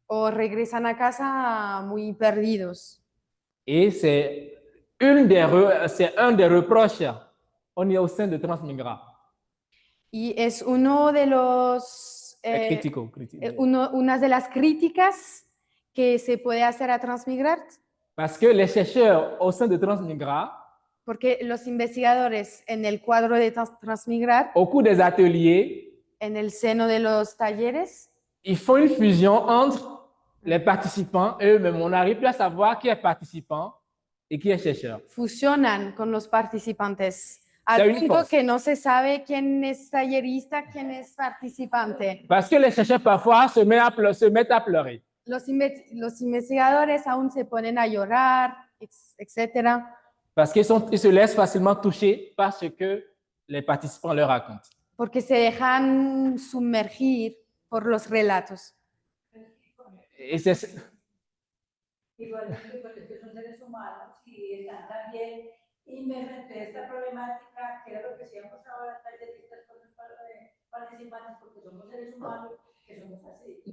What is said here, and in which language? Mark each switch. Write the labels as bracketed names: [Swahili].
[Spanish] O regresan a casa muy perdidos. [French] Et c'est un des reproches au sein de Transmigra. [Spanish] Y es uno de los Critico. una de las críticas que se puede hacer a Transmigrar, [French] Parce que les chercheurs au sein de Transmigra, [Spanish] porque los investigadores en el cuadro de Transmigrar, [French] au cours des ateliers, [Spanish] en el seno de los talleres, [French] ils font une fusion entre les participants et eux-mêmes. On n'arrive plus à savoir qui est participant et qui est chercheur. [Spanish] fusionan con los participantes, al punto que no se sabe quién es tallerista, quién es participante. [French] Parce que les chercheurs parfois se mettent à pleurer. [Spanish] Los investigadores aún se ponen a llorar, etc. [French] Parce qu'ils se laissent facilement toucher par ce que les participants leur racontent. [Spanish] Porque se dejan sumergir por los relatos. [French] Et c'est [Spanish] Igualmente, pues es que son seres humanos y están también inmersos en esta problemática, que era lo que decíamos ahora, talleristas con los participantes, porque somos seres humanos que somos así.